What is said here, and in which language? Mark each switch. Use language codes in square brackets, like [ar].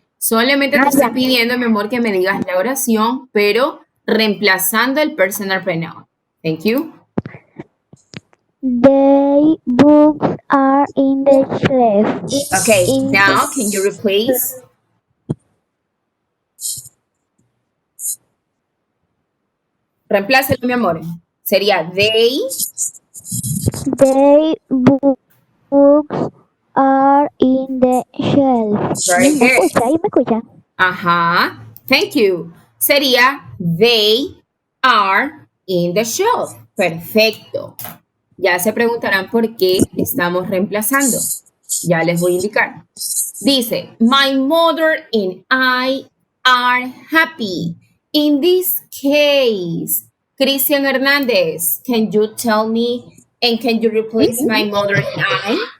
[es] Solamente te estoy pidiendo, mi amor, que me digas la oración, pero reemplazando el personal pronoun. [en] Thank you. They books are in the shelf. Okay, now can you replace? [es] Reemplázalo, mi amor. Sería they. [en] They books are in the shelf. Very good. [es] ¿Me escucha? [en] Ajá. Thank you. Sería they are in the shelf. [es] Perfecto. Ya se preguntarán por qué estamos reemplazando. Ya les voy a indicar. [en] Dice, my mother and I are happy. In this case, Cristian Hernandez, can you tell me and can you replace my mother and I?